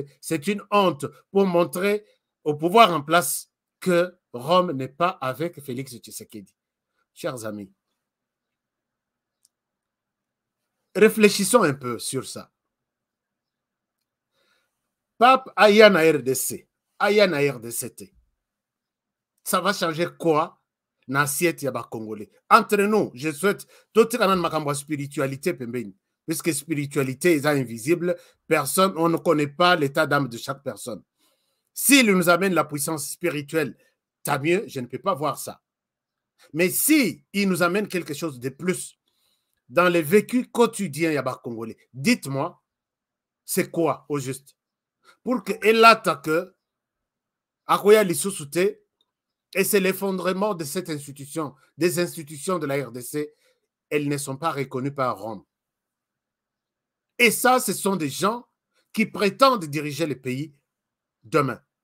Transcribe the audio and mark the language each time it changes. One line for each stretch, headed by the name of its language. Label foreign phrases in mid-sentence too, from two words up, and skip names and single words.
French: C'est une honte pour montrer au pouvoir en place que Rome n'est pas avec Félix Tshisekedi. Chers amis, réfléchissons un peu sur ça.
Lingala: Pape Aya na RDC, Aya na RDCT.
French: Ça va changer quoi?
Lingala: N'assiette ya ba Congolais.
French: Entre nous, je souhaite tout ma spiritualité pembeni, puisque spiritualité est invisible, personne, on ne connaît pas l'état d'âme de chaque personne. S'il nous amène la puissance spirituelle, tant mieux, je ne peux pas voir ça. Mais si il nous amène quelque chose de plus dans les vécus quotidiens
Lingala: ya ba Congolais,
French: dites-moi, c'est quoi au juste? Pour que elle attaque,
Lingala: akoya lisusu te,
French: Et c'est l'effondrement de cette institution, des institutions de la RDC. Elles ne sont pas reconnues par Rome. Et ça, ce sont des gens qui prétendent diriger le pays demain.